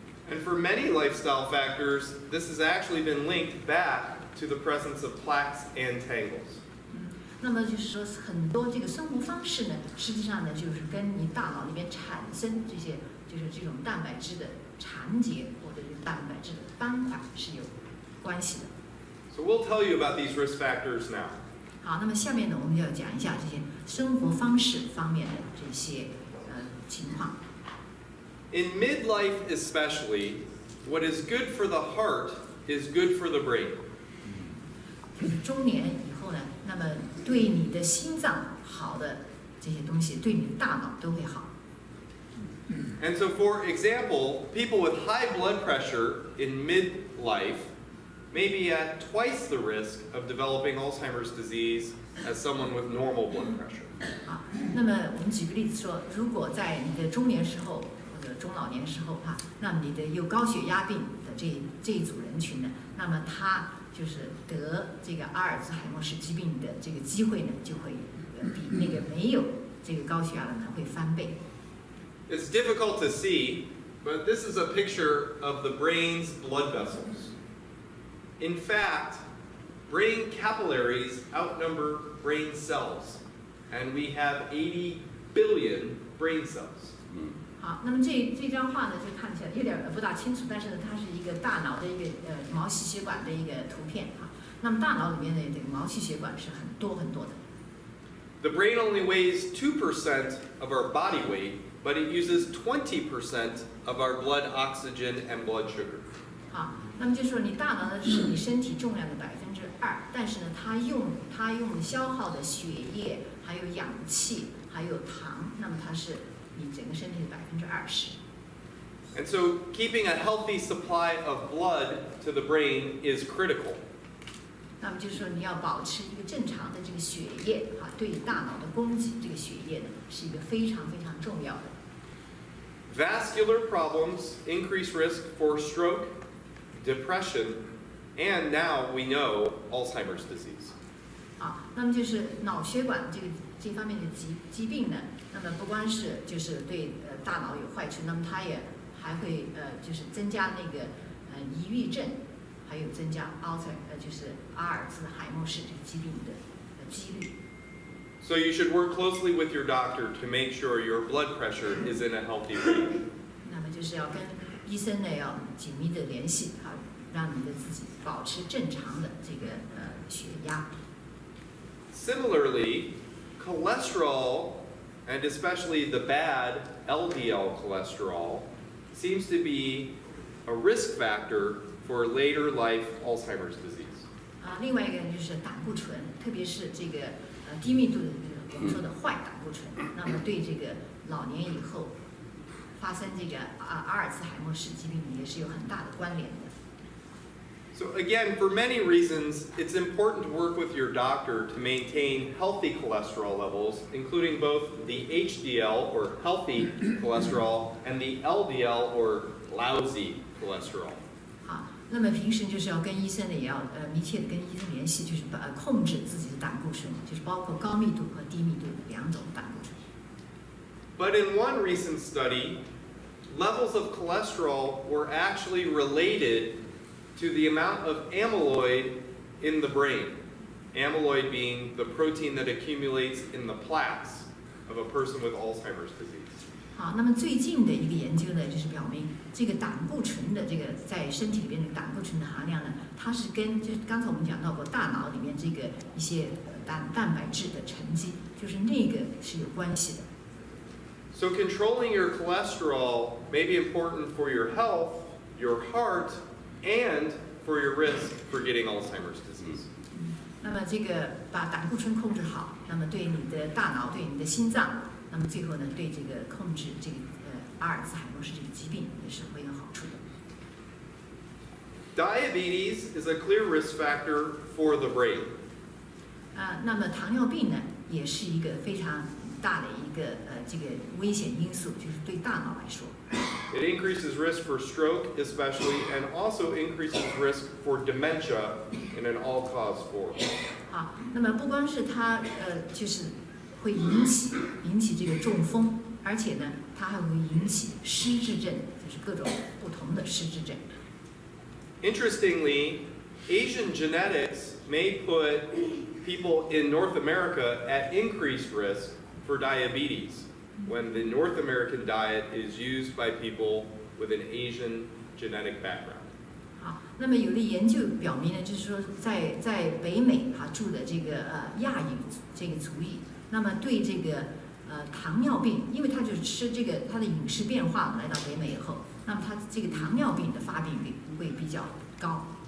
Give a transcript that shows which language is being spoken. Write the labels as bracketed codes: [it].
[en] And for many lifestyle factors, this has actually been linked back to the presence of plaques and tangles. [zh] 那么就是说，很多这个生活方式呢，实际上呢，就是跟你大脑里面产生这些，就是这种蛋白质的缠结或者是蛋白质的斑块是有关系的。 [en] So we'll tell you about these risk factors now. [zh] 好，那么下面呢，我们要讲一下这些生活方式方面的这些情况。 [en] In midlife especially, what is good for the heart is good for the brain. [zh] 就是中年以后呢，那么对你的心脏好的这些东西，对你的大脑都会好。 [en] And so, for example, people with high blood pressure in midlife may be at twice the risk of developing Alzheimer's disease as someone with normal blood pressure. [zh] 啊，那么我们举个例子说，如果在你的中年时候或者中老年时候哈，那么你的有高血压病的这一组人群呢，那么他就是得这个阿尔兹海默氏疾病的这个机会呢，就会比那个没有这个高血压的呢会翻倍。 [en] It's difficult to see, but this is a picture of the brain's blood vessels. In fact, brain capillaries outnumber brain cells, and we have 80 billion brain cells. [zh] 好，那么这张画呢，就看起来有点不大清楚，但是呢，它是一个大脑的一个毛细血管的一个图片哈。那么大脑里面的这个毛细血管是很多很多的。 [en] The brain only weighs 2% of our body weight, but it uses 20% of our blood oxygen and blood sugar. [zh] 好，那么就说你大脑呢是你身体重量的2%，但是呢，它用消耗的血液、还有氧气、还有糖，那么它是你整个身体的20%。 [en] And so, keeping a healthy supply of blood to the brain is critical. [zh] 那么就是说你要保持一个正常的这个血液啊，对大脑的供给，这个血液呢是一个非常非常重要的。 [en] Vascular problems increase risk for stroke, depression, and now we know Alzheimer's disease. [zh] 啊，那么就是脑血管这方面的疾病呢，那么不光是就是对大脑有坏处，那么它也还会就是增加那个抑郁症，还有增加就是阿尔兹海默氏这个疾病的几率。 [en] So you should work closely with your doctor to make sure your blood pressure is in a healthy range. [zh] 那么就是要跟医生呢要紧密的联系啊，让你的自己保持正常的这个血压。 [en] Similarly, cholesterol, and especially the bad LDL cholesterol, seems to be a risk factor for later life Alzheimer's disease. [zh] 啊，另外一个就是胆固醇，特别是这个低密度的我们说的坏胆固醇，那么对这个老年以后发生这个阿尔兹海默氏疾病也是有很大的关联的。 [en] So again, for many reasons, it's important to work with your doctor to maintain healthy cholesterol levels, including both the HDL or healthy cholesterol and the LDL or lousy cholesterol. [zh] 好，那么平时就是要跟医生呢，也要密切的跟医生联系，就是控制自己的胆固醇，就是包括高密度和低密度的2种胆固醇。 [en] But in one recent study, levels of cholesterol were actually related to the amount of amyloid in the brain. Amyloid being the protein that accumulates in the plaques of a person with Alzheimer's disease. [zh] 好，那么最近的一个研究呢，就是表明这个胆固醇的这个在身体里边的胆固醇的含量呢，它是跟就是刚才我们讲到过大脑里面这个一些蛋白质的沉积，就是那个是有关系的。 [en] So controlling your cholesterol may be important for your health, your heart, and for your risk for getting Alzheimer's disease. [zh] 那么这个把胆固醇控制好，那么对你的大脑、对你的心脏，那么最后呢，对这个控制这个阿尔兹海默氏这个疾病也是会有好处的。 [en] Diabetes is a clear risk factor for the brain. [zh] 那么糖尿病呢，也是一个非常大的一个这个危险因素，就是对大脑来说。 [en] It increases risk for stroke especially, and also increases risk for dementia in an all-cause form. [zh] 好，那么不光是它就是会引起这个中风，而且呢，它还会引起失智症，就是各种不同的失智症。 [en] Interestingly, Asian genetics may put people in North America at increased risk for diabetes when the North American diet is used by people with an Asian genetic background. [zh] 好，那么有的研究表明呢，就是说在北美住的这个亚裔这个族裔，那么对这个糖尿病，因为他就是吃这个他的饮食变化来到北美以后，那么他这个糖尿病的发病率会比较高。